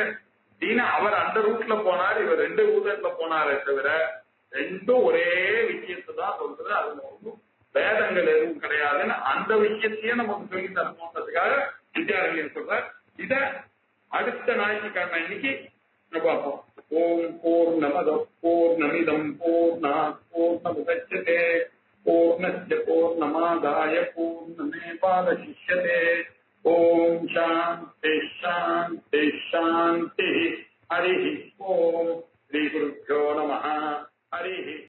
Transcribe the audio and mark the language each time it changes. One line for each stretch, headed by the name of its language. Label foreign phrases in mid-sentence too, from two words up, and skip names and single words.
Tamil: அவர் அந்த ரூட்ல போனார், இவர் ரெண்டு ரூட்ல போனாரே தவிர ரெண்டும் ஒரே விஷயத்தை தான் சொல்றது. அது ஒன்றும் வேதங்கள் எதுவும் கிடையாதுன்னு அந்த விஷயத்தையே நமக்கு சொல்லி தரணுன்றதுக்காக வித்யாரண்யர் சொல்றார். இத அடுத்த ஞாயிற்றுக்கிழமை இன்னைக்கு பார்ப்போம்.
Sanskrit: ॐ पूर्णमद पूर्णमिदं पूर्णात् पूर्णमुदच्यते पूर्णस्य पूर्णमादाय पूर्णमेवावशिष्यते. ॐ शान्ति शान्ति शान्ति. हरि ॐ. श्री गुरुभ्यो नमः. हरि